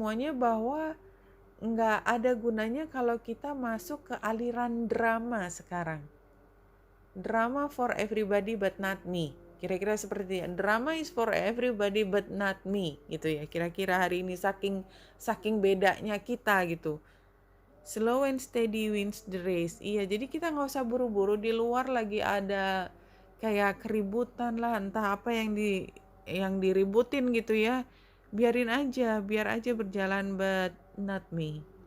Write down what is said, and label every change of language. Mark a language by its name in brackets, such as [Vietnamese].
[Indonesian] Bahwa nggak ada gunanya kalau kita masuk ke aliran drama sekarang. [English] Drama for everybody but not me. [Indonesian] Kira-kira seperti itu. [English] Drama is for everybody but not me gitu ya. [Indonesian] Kira-kira hari ini saking bedanya kita gitu. [English] Slow and steady wins the race. [Indonesian] Iya, jadi kita nggak usah buru-buru. Di luar lagi ada kayak keributan lah, entah apa yang diributin gitu ya. Biar aja berjalan, [English] but not me.